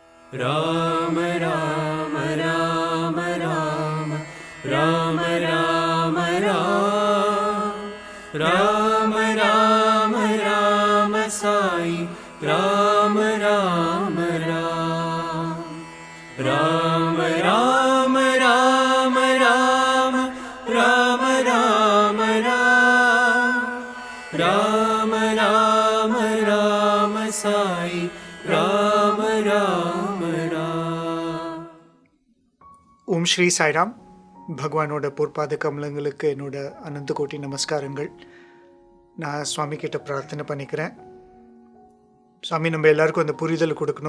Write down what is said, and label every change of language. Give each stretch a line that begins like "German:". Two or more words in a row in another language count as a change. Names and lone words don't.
Tamil: ராம ராம ராம ராம ராம ராம ராம ராம ராம சாய் ராம ராம ராம ராம ராம ராம ராம ராம ராம ராம ராம ராம சாய் ராம ராம ராம. ஓம் ஸ்ரீ சாய்ராம். பகவானோட பொற்பாத கமலங்களுக்கு என்னோட அனந்த கோட்டி நமஸ்காரங்கள். நான் சுவாமி கிட்ட பிரார்த்தனை பண்ணிக்கிறேன். சுவாமி, நம்ம எல்லாருக்கும் அந்த புரிதல் கொடுக்கணும்.